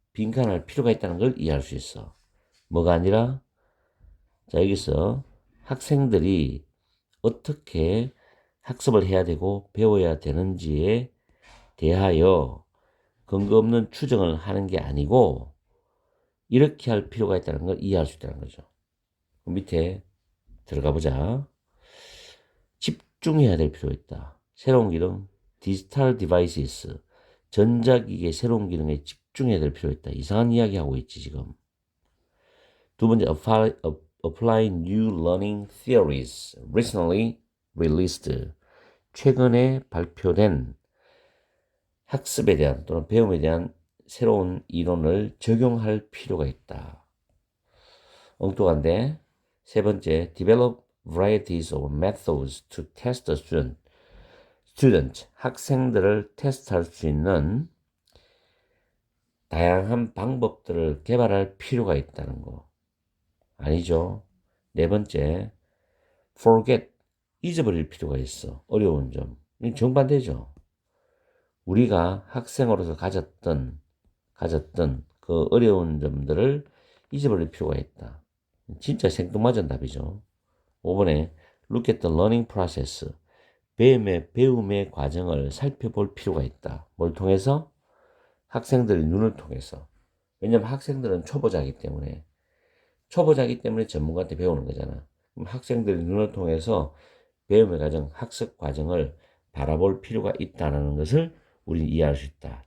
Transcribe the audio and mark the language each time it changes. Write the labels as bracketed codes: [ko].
[ko] 빈칸할 필요가 있다는 걸 이해할 수 있어. 뭐가 아니라 자 여기서 학생들이 어떻게 학습을 해야 되고 배워야 되는지에 대하여 근거 없는 추정을 하는 게 아니고 이렇게 할 필요가 있다는 걸 이해할 수 있다는 거죠. 밑에 들어가 보자. 집중해야 될 필요가 있다. 새로운 기능, 디지털 디바이스, 전자기기의 새로운 기능에 집중해야 될 필요가 있다. 이상한 이야기 하고 있지 지금. 두 번째, [en] apply new learning theories recently released. [ko] 최근에 발표된 학습에 대한 또는 배움에 대한 새로운 이론을 적용할 필요가 있다. 엉뚱한데. [en] 세 번째, develop varieties of methods to test the student. [ko] 학생들을 테스트할 수 있는 다양한 방법들을 개발할 필요가 있다는 거. 아니죠. 네 번째, forget. 잊어버릴 필요가 있어. 어려운 점. 정반대죠. 우리가 학생으로서 가졌던 그 어려운 점들을 잊어버릴 필요가 있다. 진짜 생뚱맞은 답이죠. 5번에 [en] look at the learning process. [ko] 배움의 과정을 살펴볼 필요가 있다. 뭘 통해서? 학생들의 눈을 통해서. 왜냐면 학생들은 초보자이기 때문에 전문가한테 배우는 거잖아. 그럼 학생들의 눈을 통해서 배움의 과정, 학습 과정을 바라볼 필요가 있다는 것을 우리는 이해할 수 있다.